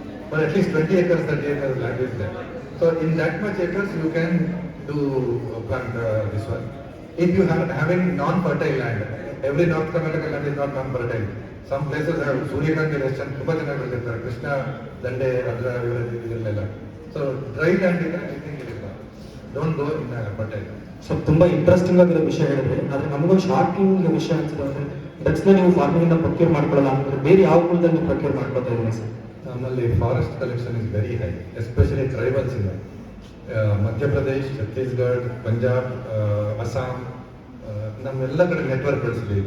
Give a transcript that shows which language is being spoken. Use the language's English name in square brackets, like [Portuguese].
[English] But at least 20 acres, 30 acres land is there. So in that much acres you can do plant this one. If you have having non-fertile land, every North Karnataka land is not non-fertile. Some places have Suryakanti Western, [Kannada] ತುಂಬಾ ಚೆನ್ನಾಗಿ ಬೆಳೆದಿರ್ತಾರೆ, ಕೃಷ್ಣ ದಂಡೆ ಅದರ ಇದರಲ್ಲೆಲ್ಲ. [English] So dry land is I think it is not. Don't go in fertile. [Kannada] So ತುಂಬ interesting ಆಗಿರೋ ವಿಷಯ ಹೇಳಿದ್ರೆ, ಆದರೆ ನಮಗೊಂದು ಶಾಕಿಂಗ್ ವಿಷಯ ಅನ್ಸಿದ್ರೆ ಡ್ರಗ್ಸ್ನ ನೀವು ಫಾರ್ಮಿಂಗ್ ಇಂದ ಪ್ರೊಕ್ಯೂರ್ ಮಾಡ್ಕೊಳ್ಳಲ್ಲ ಅಂತಂದ್ರೆ ಬೇರೆ ಯಾವ ಕುಲದಲ್ಲಿ ನೀವು ಪ್ರೊಕ್ಯೂರ್ ಮಾಡ್ಕೊತಾ ಇದ್ದೀರಾ ಸರ್? ನಮ್ಮಲ್ಲಿ [English] Forest collection is very high, especially tribals ಇಂದ. [Kannada] ಮಧ್ಯಪ್ರದೇಶ್, ಛತ್ತೀಸ್ಗಢ, ಪಂಜಾಬ್, ಅಸ್ಸಾಂ, ನಮ್ಮೆಲ್ಲ ಕಡೆ ನೆಟ್ವರ್ಕ್ ಬೆಳೆಸಿದ್ವಿ.